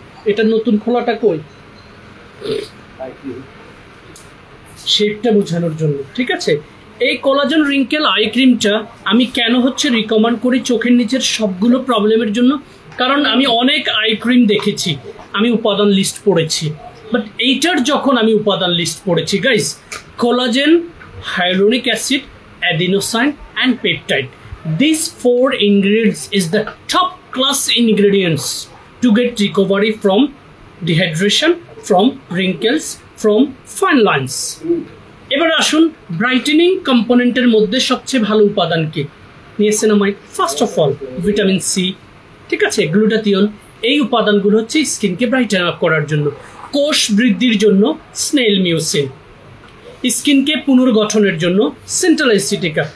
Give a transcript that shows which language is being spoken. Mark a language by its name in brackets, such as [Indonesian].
[Bangla] এটা নতুন খোলাটা কই? শেপটা বোঝানোর জন্য, ঠিক আছে। এই কোলাজেন রিঙ্কেল আই ক্রিমটা আমি কেন হচ্ছে রিকমেন্ড করি চোখের নিচের সবগুলো প্রবলেমের জন্য? কারণ আমি অনেক আই ক্রিম দেখেছি, আমি উপাদান লিস্ট পড়েছি, বাট এইটার যখন আমি উপাদান লিস্ট পড়েছি guys, [English] Collagen, hyaluronic acid, adenosine and peptide, these 4 ingredients is the top class ingredients to get recovery from dehydration, from wrinkles, from fine lines. [Bangla] এবার আসুন ব্রাইটেনিং কম্পোনেন্টের মধ্যে সবচেয়ে ভালো উপাদান কি? Niacinamide, [English] first of all [Bangla] vitamin C, ঠিক আছে, glutathione. এই উপাদানগুলো হচ্ছে স্কিনকে ব্রাইটেন আপ করার জন্য। কোষ বৃদ্ধির জন্য স্নেল মিউসিন, স্কিনকে পুনর্গঠনের জন্য সেন্ট্রাল অ্যাসিটিকা।